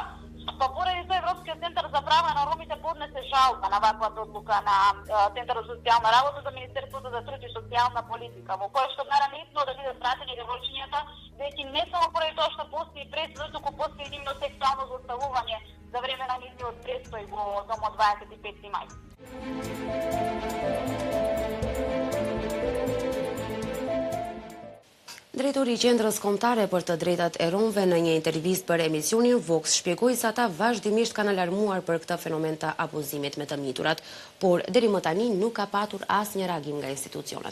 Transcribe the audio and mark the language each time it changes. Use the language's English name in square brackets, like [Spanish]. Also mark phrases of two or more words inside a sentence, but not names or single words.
[Macedonian] Па поради тоа Европскиот центар за права на ромите поднесе жалба на ваквата одлука на Центарот за социјална работа за Министерството за труд и социјална политика, во која што бара неитно да бидат вратени девојчињата, веќе не само поради тоа што постои пресуда, туку постои нивно сексуално злоставување за време на нивниот престој во домот 25 мај. [Albanian] Drejtori i Qendrës Kombëtare për të drejtat e romëve në një intervistë për emisionin Vox shpjegoi se ata vazhdimisht kanë alarmuar për këtë fenomen të abuzimit me të miturat, por deri më tani nuk ka patur asnjë reagim nga institucionet.